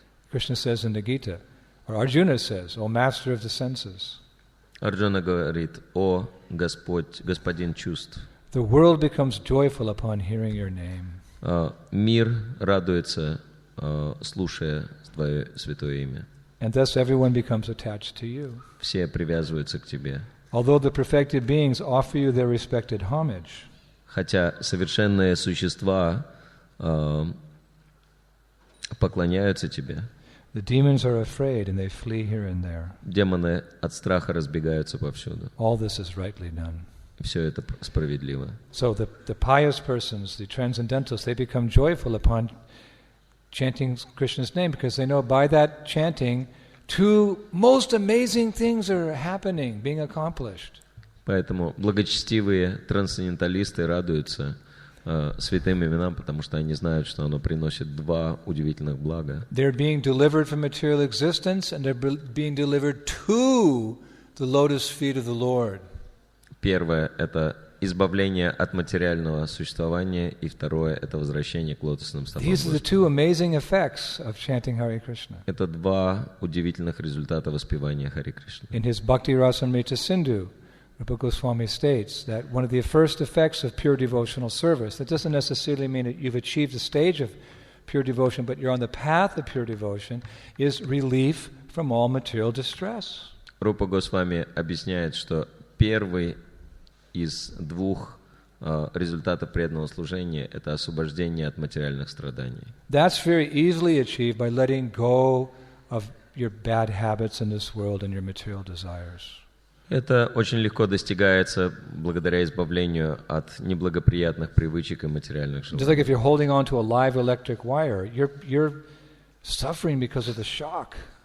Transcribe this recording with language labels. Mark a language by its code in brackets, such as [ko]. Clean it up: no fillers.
[en] Krishna says in the Gita, or Arjuna says, O master of the senses. [ru] Арджуна говорит: «О Господь, господин чувств». [en] The world becomes joyful upon hearing your name. [ru] Мир радуется, слушая Твое святое имя. [en] And thus everyone becomes attached to you. [ru] Все привязываются к Тебе. [en] Although the perfected beings offer you their respected homage. [ru] Хотя совершенные существа поклоняются Тебе. [en] The demons are afraid and they flee here and there. [ru] Демоны от страха разбегаются повсюду. [en] All this is rightly done. [ru] Все это справедливо. [en] So the pious persons, the transcendentals, they become joyful upon chanting Krishna's name because they know by that chanting two most amazing things are happening, being accomplished. [ru] Поэтому благочестивые трансценденталисты радуются святым именам, потому что они знают, что оно приносит два удивительных блага. [en] They're being delivered from material existence and they're being delivered to the lotus feet of the Lord. [ru] Первое – это избавление от материального существования, и второе – это возвращение к лотосным стопам [en] These are the two amazing effects of chanting Hare Krishna. [ru] Это два удивительных результата воспевания Харе Кришны. [en] In his Bhakti Rasamrita Sindhu, Rupa Goswami states that one of the first effects of pure devotional service, that doesn't necessarily mean that you've achieved the stage of pure devotion, but you're on the path of pure devotion, is relief from all material distress. [ru] Рупа Госвами объясняет, что первый из двух результатов преданного служения – это освобождение от материальных страданий. [en] That's very easily achieved by letting go of your bad habits in this world and your material desires. [ru] Это очень легко достигается благодаря избавлению от неблагоприятных привычек и материальных желаний. [en] Just like if you're holding on to a live electric wire, you're suffering because of the shock.